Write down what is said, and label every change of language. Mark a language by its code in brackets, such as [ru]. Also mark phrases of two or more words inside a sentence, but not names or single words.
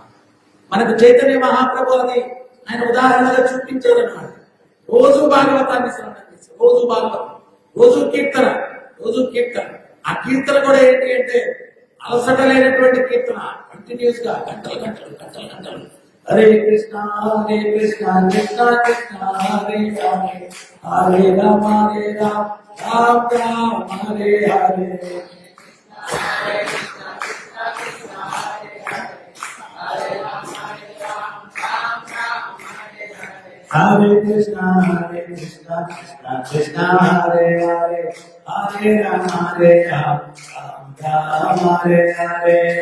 [te] మనకు చైతన్య మహాప్రభు అని ఆయన ఉదాహరణగా చూపించారన్నమాట. రోజు భాగవతాన్ని శ్రవణం చేసి, రోజు భాగవతం, రోజు కీర్తన, రోజు కీర్తన. ఆ కీర్తన కూడా ఏంటి అంటే అలసట లేనటువంటి కీర్తన, కంటిన్యూస్ గా గంటలు గంటలు గంటలు గంటలు. [sa] హరే కృష్ణ కృష్ణ కృష్ణ హరే హరే, హరే రామ రామ రామ హరే హరే. Hare Krishna Krishna Krishna Hare Hare, Hare Rama Hare Rama Rama Hare Hare.